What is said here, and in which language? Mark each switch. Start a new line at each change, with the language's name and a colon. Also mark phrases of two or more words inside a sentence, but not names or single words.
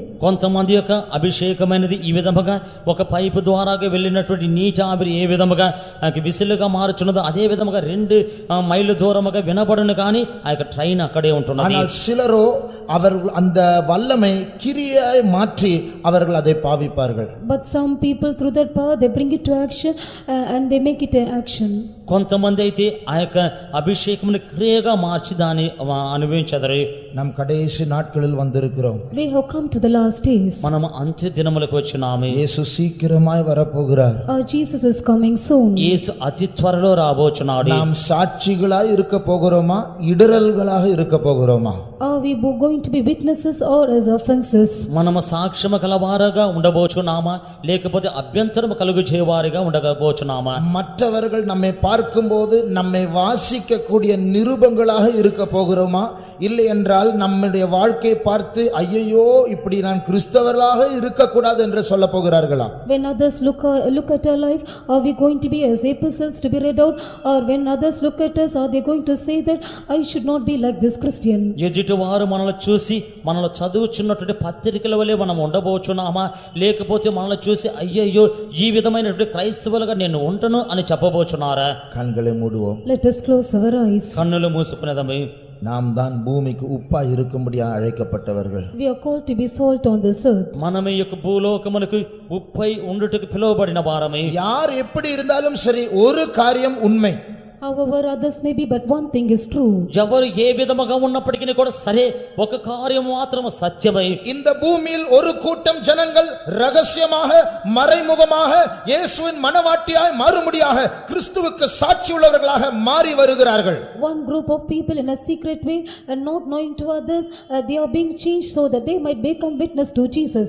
Telugu: కొంతమంది యొక్క అభిషేకమైనది ఈ విధముగా ఒక పైపు ద్వారాగా వెళ్ళినటువంటి నీటి ఆవిరి ఏ విధముగా విసిలుగా మారుచున్నదో అదే విధముగా 2 మైళ్ళ దూరముగా వినబడును కానీ ఆ యొక్క ట్రైన్ అక్కడే ఉంటున్నది.
Tamil: ஆனால் சிலரோ அவர்கள் அந்த வல்லமை கிரியாய் மாற்றி அவர்கள் அதை பாவிப்பார்கள்.
English: But some people through that power they bring it to action and they make it an action.
Telugu: కొంతమంది అయితే ఆ యొక్క అభిషేకముని క్రియగా మార్చి దాన్ని అనుభవించెదరు.
Tamil: நாம் கடைசி நாட்களில் வந்திருக்கிறோம்.
English: We have come to the last days.
Telugu: మనం అంత్య దినములకు వచ్చినాము.
Tamil: యేసు శీఘ్రமாய் வரப்போகிறார்.
English: Jesus is coming soon.
Telugu: యేసు అతి త్వరలో రాబోచున్నాడు.
Tamil: நாம் சாட்சிகளாய் இருக்க போகிறோமா இடறல்களாக இருக்க போகிறோமா?
English: Are we going to be witnesses or as offenses?
Telugu: మనము సాక్ష్యము కలవారుగా ఉండబోచున్నామా లేకపోతే అభ్యంతరము కలుగు చేయవారిగా ఉండబోచున్నామా?
Tamil: மற்றவர்கள் நம்மை பார்க்கும்போது நம்மை வாசிக்கக்கூடிய நிருபங்களாக இருக்க போகிறோமா இல்லை என்றால் நம்முடைய வாழ்க்கையை பார்த்து ஐயையோ இப்படி நான் கிறிஸ்தவர்களாக இருக்கக்கூடாது என்று சொல்ல போகிறார்களா?
English: When others look at our life, are we going to be as epistles to be read out, or when others look at us, are they going to say that I should not be like this Christian?
Telugu: ఎదుటి వారు మనల్ని చూసి మనల్ని చదువుచున్నటువంటి పత్రికల వలె మనం ఉండబోచున్నామా లేకపోతే మనల్ని చూసి అయ్యయ్యో ఈ విధమైనటువంటి క్రైస్తవులుగా నేను ఉండను అని చెప్పబోచున్నారా?
Tamil: கண்களை மூடுவோம்.
English: Let us close our eyes.
Telugu: కన్నులు మూసుకునేదమే.
Tamil: நாம் தான் பூமிக்கு உப்பாய் இருக்கும்படி அழைக்கப்பட்டவர்கள்.
English: We are called to be salt on this earth.
Telugu: మనమే యొక్క భూలోకమునకు ఉప్పై ఉండుటకు పిలువబడిన వారమే.
Tamil: யார் எப்படி இருந்தாலும் சரி ஒரு காரியம் உண்மை.
English: However others may be, but one thing is true.
Telugu: ఎవరు ఏ విధముగా ఉన్నప్పటికీ కూడా సరే ఒక కార్యం మాత్రం సత్యమై
Tamil: இந்த பூமியில் ஒரு கூட்டம் ஜனங்கள் ரகசியமாக மறைமுகமாக இயேசுவின் மனவாட்டியாய் மாறும்படியாக கிறிஸ்துவுக்கு சாட்சி உள்ளவர்களாக மாறி வருகிறார்கள்.
English: One group of people in a secret way and not knowing to others, they are being changed so that they might become witness to Jesus.